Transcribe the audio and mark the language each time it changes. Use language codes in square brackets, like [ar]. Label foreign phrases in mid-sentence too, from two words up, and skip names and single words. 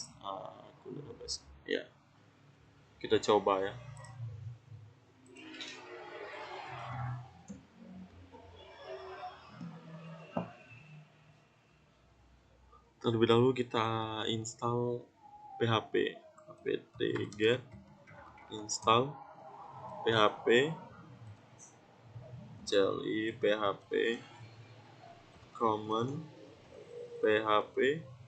[id] Database. Ya, kita coba ya. Terlebih dahulu kita install PHP, [en] apt-get install PHP CLI PHP common PHP